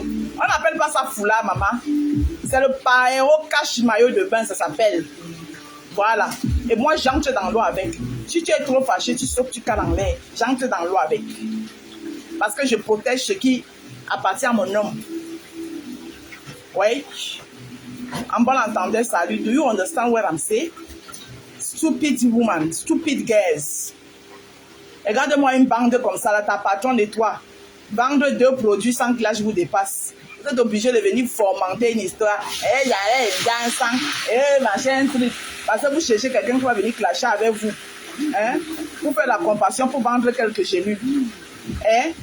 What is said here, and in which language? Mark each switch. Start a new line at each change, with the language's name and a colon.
French: On n'appelle pas ça foulard, maman. C'est le paéro cache maillot de bain, ça s'appelle. Voilà. Et moi, j'entre dans l'eau avec. Si tu es trop fâché, tu sautes, tu cales en l'air. J'entre dans l'eau avec. Parce que je protège ce qui appartient à mon homme. Oui. En bon entendeur, salut.
English: Do you understand what I'm saying? Stupid woman, stupid girls.
French: Regarde-moi une bande comme ça, là, ta patronne de toi. Vendre 2 produits sans que l'âge vous dépasse. Vous êtes obligé de venir fomenter une histoire. Il y a un sang, machin, truc. Parce que vous cherchez quelqu'un qui va venir clasher avec vous. Hein? Pour faire la compassion, pour vendre quelques gélules. Hein?